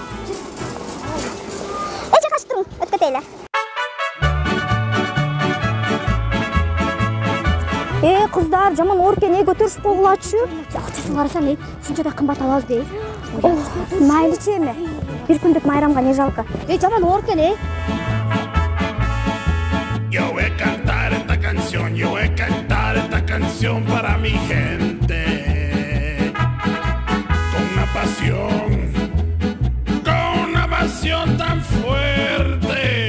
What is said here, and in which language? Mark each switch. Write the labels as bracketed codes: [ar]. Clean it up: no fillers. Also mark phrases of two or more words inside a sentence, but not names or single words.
[ky] Жакашы туруң, өтүп кетели. Кыздар, жаман ооруп экен, көтөрүшүп койгулачы. Акчасын карасаң, ушунча да кымбат алабыз дей. Майлычы эме. Бир күндүк майрамга не жалко. Жаман ооруп экен, [es] Yo voy a cantar esta canción, yo voy a cantar esta canción para mi gente. Con una pasión tan fuerte.